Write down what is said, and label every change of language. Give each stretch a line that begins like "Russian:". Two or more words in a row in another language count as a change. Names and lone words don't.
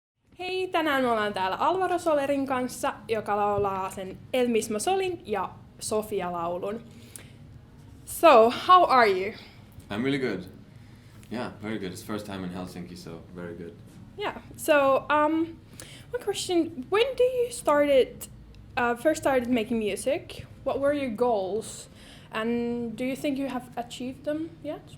Finnish: Hei, tänään me ollaan täällä Alvaro Solerin kanssa, joka laulaa sen El Mismo Solin ja Sofia-laulun.
English: So, how are you? I'm really good. Yeah, very good. It's first time in Helsinki, so very good. Yeah. So, one question: when do you first started making music? What were your goals, and do you think you have achieved them yet?